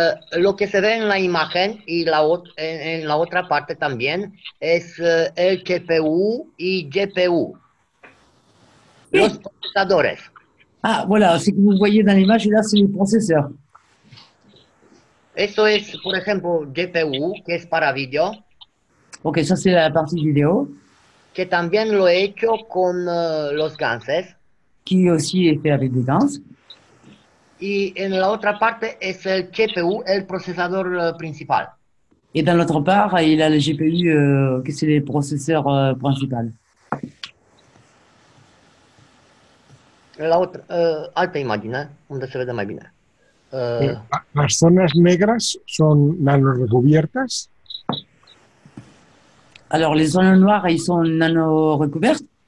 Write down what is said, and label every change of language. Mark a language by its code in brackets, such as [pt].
[es] Lo que se ve en la imagen y en la otra parte también es el CPU y GPU, los procesadores. [fr] Ah, voilà, ce que vous voyez dans l'image, là, c'est les processeurs. [es] Eso es, por ejemplo, GPU, que es para vídeo. [fr] Ok, ça c'est la partie vidéo. [es] Que también lo he hecho con los ganses. [fr] Qui aussi est fait avec des gans. [es] Y en la otra parte es el GPU, el procesador principal. [fr] Et dans l'autre part, il a le GPU, que c'est les processeurs principaux. [es] La otra, [ro] altă imagine, unde se vede mai bine. [es] ¿Las zonas negras son nanorecubiertas? [fr] Alors, les zones noires, ils sont nano-recouvertes?